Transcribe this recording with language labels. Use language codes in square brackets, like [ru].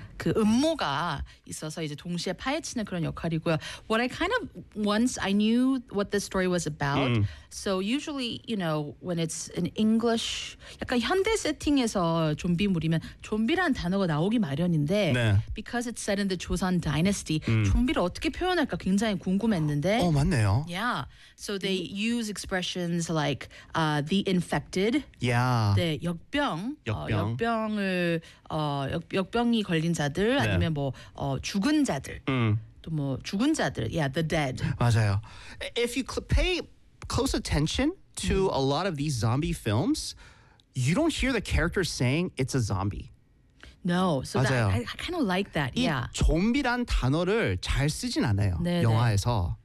[ko] 그 음모가 있어서 이제 동시에 파헤치는 그런 역할이고요. [en] What I kind of once I knew what this story was about. So usually, you know, when it's an English [ko] 약간 현대 세팅에서 좀비물이면 좀비란 단어가 나오기 마련인데 네. [en] because it's set in the Joseon dynasty. [ko] 좀비를 어떻게 표현할까 굉장히 궁금했는데. 어, 맞네요. [en] Yeah. So they use expressions like the infected. Yeah. [ko] 네, 역병. 역병. 역병이 걸린 자들 네. 아니면 뭐 죽은 자들 또 뭐 죽은 자들 [en] yeah the dead [ko] 맞아요. [en] If you pay close attention to a lot of these zombie films, you don't hear the characters saying it's a zombie. No, so that, I kind of like that. Yeah, [ko] 좀비란 단어를 잘 쓰진 않아요 네, 영화에서.